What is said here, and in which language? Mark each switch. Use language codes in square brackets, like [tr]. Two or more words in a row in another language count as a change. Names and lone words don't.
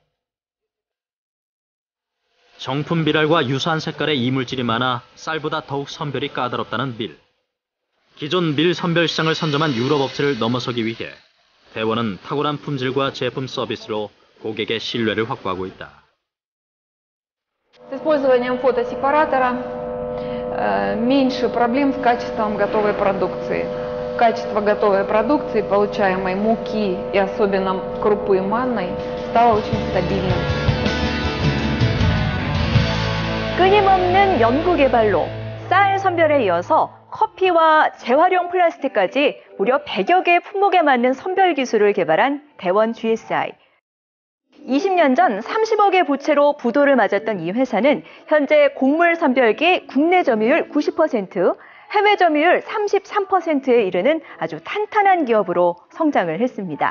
[ko] 정품 비랄과 유사한 색깔의 이물질이 많아 쌀보다 더욱 선별이 까다롭다는 밀. 기존 밀 선별 시장을 선점한 유럽 업체를 넘어서기 위해 대원은 탁월한 품질과 제품 서비스로 고객의 신뢰를 확보하고 있다. [ru] С использованием фотосепаратора меньше проблем с качеством готовой продукции. Качество готовой продукции, получаемой муки и особенно крупы манной, стало очень стабильным. [ko] 끊임없는 연구 개발로 쌀 선별에 이어서 커피와 재활용 플라스틱까지 무려 100여 개의 품목에 맞는 선별 기술을 개발한 대원 GSI. 20년 전 30억의 부채로 부도를 맞았던 이 회사는 현재 곡물 선별기 국내 점유율 90%, 해외 점유율 33%에 이르는 아주 탄탄한 기업으로 성장을 했습니다.